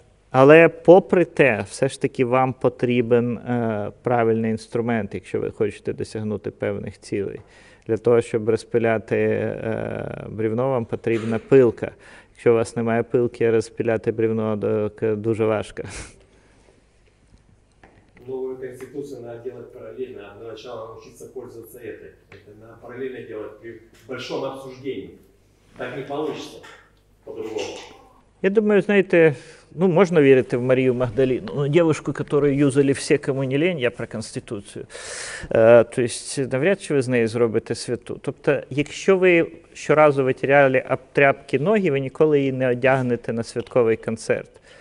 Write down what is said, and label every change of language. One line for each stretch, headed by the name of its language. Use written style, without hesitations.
Ukrainian: Але попри те, все ж таки вам потрібен правильний інструмент, якщо ви хочете досягнути певних цілей. Для того, щоб розпиляти бревно, вам потрібна пилка. Якщо у вас немає пилки, розпиляти бревно дуже важко.
Russian: Новую конституцию надо делать параллельно. Для начала научиться пользоваться этой. Это надо параллельно делать при большом обсуждении. Так не получится по-другому.
Ukrainian: Я думаю, знаєте, можна вірити в Марію Магдаліну, дівчинку, яку юзали всі,
Russian: кому не лень,
Ukrainian: я про Конституцію. Тобто, навряд чи ви з неї зробите святу. Тобто, якщо ви щоразу витирали об тряпки ноги, ви ніколи її не одягнете на святковий концерт.